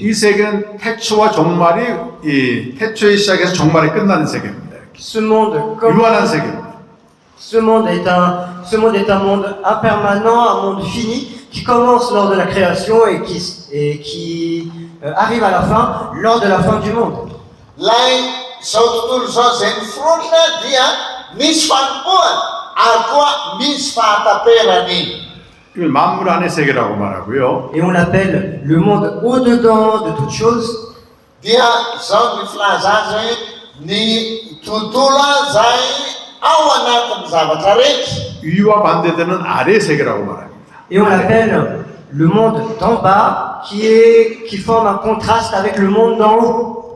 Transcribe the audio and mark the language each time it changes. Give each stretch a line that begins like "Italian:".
Korean: 이 세계는 태초와 종말이 이 태초의 시작에서 종말이 끝나는 세계입니다.
French: Ce monde,
Korean: 유한한 세계입니다.
French: ce monde est un monde impermanent, un monde fini, qui commence lors de la création et qui arrive à la fin, lors de la fin du monde.
Malagasy: Lay zao tontolo zao zay noforonina dia misy fanombohana ary koa misy fahataperany.
Korean: 이걸 만물 안의 세계라고 말하고요.
French: Et on l'appelle le monde au-dedans de toute chose.
Malagasy: Dia zao ny filaza azy hoe ny tontolo zay ao anatin'ny zavatra rehetra.
Korean: 위와 반대되는 아래 세계라고 말합니다.
French: Et on l'appelle le monde d'en bas, qui forme un contraste avec le monde d'en haut.